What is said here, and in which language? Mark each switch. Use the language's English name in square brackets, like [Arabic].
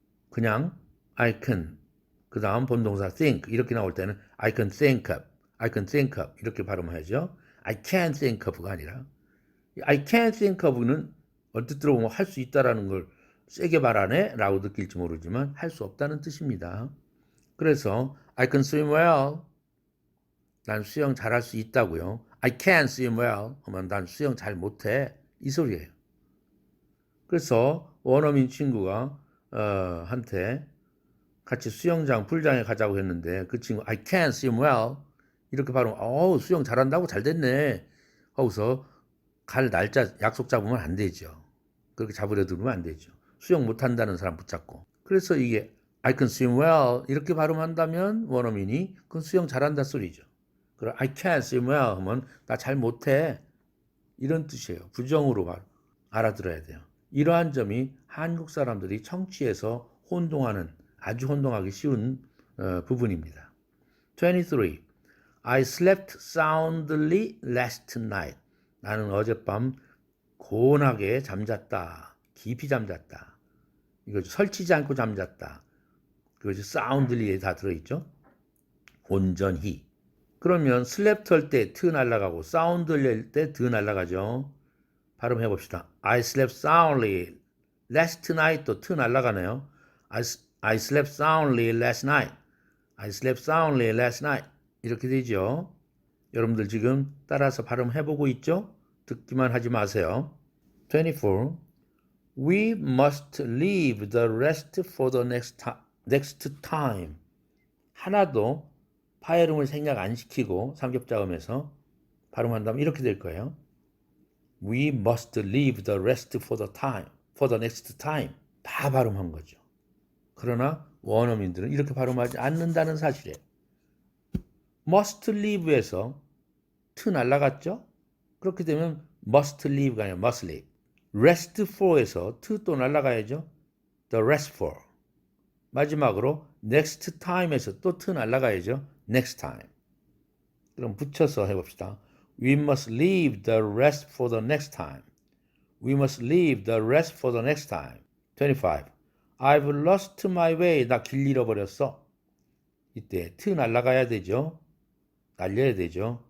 [Korean] 그냥 I can 그 다음 본동사 think 이렇게 나올 때는 I can think of 이렇게 발음하죠. I can't think of 가 아니라 I can't think of는 얼핏 들어보면 할 수 있다라는 걸 세게 말하네 라고 느낄지 모르지만 할 수 없다는 뜻입니다. 그래서 [English] I can swim well. [Korean] 난 수영 잘할 수 있다고요. [English] I can swim well. [Korean] 하면 난 수영 잘 못해. 이 소리예요. 그래서 원어민 친구가 한테 같이 수영장 풀장에 가자고 했는데 그 친구 [English] I can swim well [Korean] 이렇게 발음 수영 잘한다고 잘 됐네 하고서 갈 날짜 약속 잡으면 안 되죠. 그렇게 잡으려 들으면 안 되죠. 수영 못한다는 사람 붙잡고. 그래서 이게 [English] I can swim well [Korean] 이렇게 발음한다면 원어민이 그건 수영 잘한다 소리죠. 그럼 [English] I can swim well [Korean] 하면 나 잘 못해 이런 뜻이에요. 부정으로 알아들어야 돼요. 이러한 점이 한국 사람들이 청취해서 아주 혼동하기 쉬운 부분입니다. 23. [English] I slept soundly last night. [Korean] 나는 어젯밤 고운하게 잠잤다. 깊이 잠잤다. 이거 설치지 않고 잠잤다. 그것이 soundly에 다 들어있죠. 온전히. 그러면 slept 할 때 트 날아가고 soundly 할 때 드 날아가죠. 발음해 봅시다. [English] I slept soundly last night. [Korean] 또 트 날라가네요. [English] I slept soundly last night. I slept soundly last night. [Korean] 이렇게 되죠. 여러분들 지금 따라서 발음해보고 있죠? 듣기만 하지 마세요. 24. [English] We must leave the rest for the next time. [Korean] 하나도 파열음을 생략 안 시키고 삼겹자음에서 발음한다면 이렇게 될 거예요. [English] We must leave the rest for the next time. [Korean] 다 발음한 거죠. 그러나 원어민들은 이렇게 발음하지 않는다는 사실이에요. must leave에서 트 날라갔죠? 그렇게 되면 must leave가 아니라 must leave. rest for에서 트 또 날라가야죠? the rest for. 마지막으로 next time에서 또 트 날라가야죠? next time. 그럼 붙여서 해봅시다. [English] We must leave the rest for the next time. We must leave the rest for the next time. 25. I've lost my way. [Korean] 나 길 잃어버렸어. 이때 트 날라가야 되죠. 날려야 되죠.